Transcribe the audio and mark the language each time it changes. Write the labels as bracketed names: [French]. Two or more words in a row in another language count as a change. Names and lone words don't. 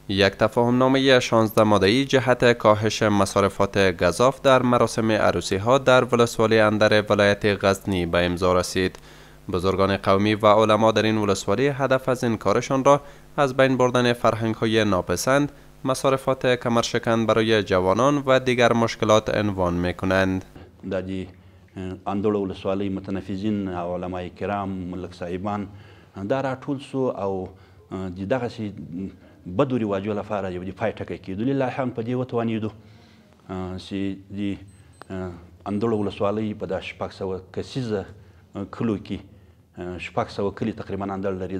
[Persian] یک تفاهمنامه 16 ماده‌ای جهت کاهش مصارفات گزاف در مراسم عروسی ها در ولسوالی اندر ولایت غزنی به امضا رسید. بزرگان قومی و علما در این ولسوالی هدف از این کارشان را از بین بردن فرهنگ های ناپسند، مصارفات کمرشکن برای جوانان و دیگر مشکلات عنوان می‌کنند. [Pashto] در اندړ ولسوالی متنفذین او علماء کرام ملک صاحبان دا راټول سو او دغسې بدو رواجو لپاره یو د پای ټکی کېدلې لا هم په دې وتوانېدو چې د اندړ ولسوالۍ په دا 600 کسیزه کلو کې 600 کلي تقریبا اندړ لري.